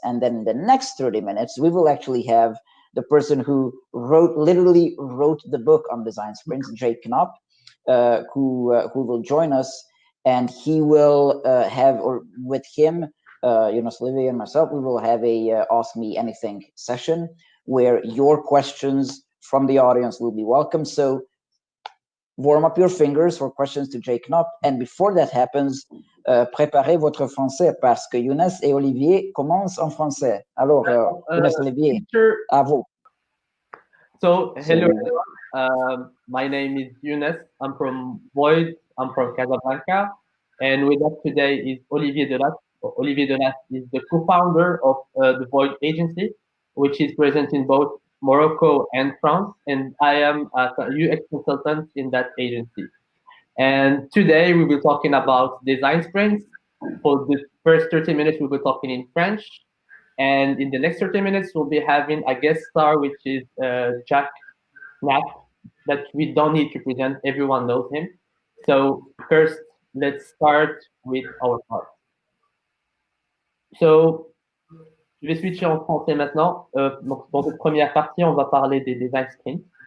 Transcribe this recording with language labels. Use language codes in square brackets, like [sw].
[en] And then in the next 30 minutes, we will actually have the person who literally wrote the book on design sprints, Jake Knapp, who will join us. And he will or with him, Younes, Olivier, and myself, we will have a Ask Me Anything session where your questions from the audience will be welcome. So warm up your fingers for questions to Jake Knapp. And before that happens, [fr] préparez votre français, parce que Younes et Olivier commencent en français. Alors, Younes, Olivier, à vous. [en] So, hello everyone. My name is Younes. I'm from Void. I'm from Casablanca. And with us today is Olivier Delas. Olivier Delas is the co-founder of the Void agency, which is present in both Morocco and France. And I am a UX consultant in that agency. And today we will be talking about design sprints. For the first 30 minutes, we'll be talking in French. And in the next 30 minutes, we'll be having a guest star, which is Jake Knapp, that we don't need to present. Everyone knows him. So first, let's start with our part. [fr] So, je vais switcher en français maintenant. Donc, dans cette première partie, on va parler des design sprints.